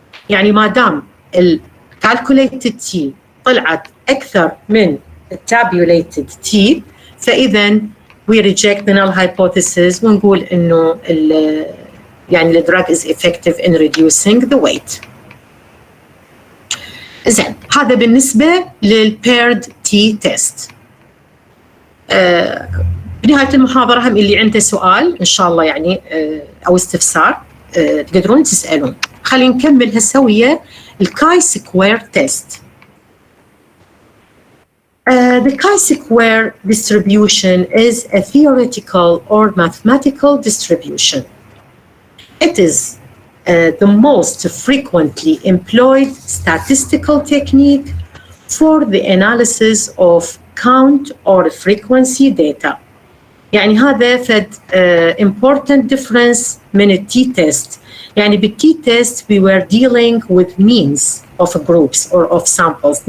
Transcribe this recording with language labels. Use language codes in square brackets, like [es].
[ar] يعني ما دام ال [en] calculated T [ar] طلعت أكثر من [en] tabulated T [ar] فإذا [en] we reject the null hypothesis [ar] ونقول إنه يعني [en] the drug is effective in reducing the weight. [ar] إذن هذا بالنسبة لل-paired T test. بنهاية المحاضرة هم اللي عنده سؤال إن شاء الله يعني أو استفسار تقدرون تسألون. خلينا نكمل هالسوية الكاي-سكوير test. [en] The chi-square distribution is a theoretical or mathematical distribution. It is the most frequently employed statistical technique for the analysis of count or frequency data. [ar] يعني هذا فد important difference من التي test. يعني بالتي [en] test we were dealing with means of groups or of samples.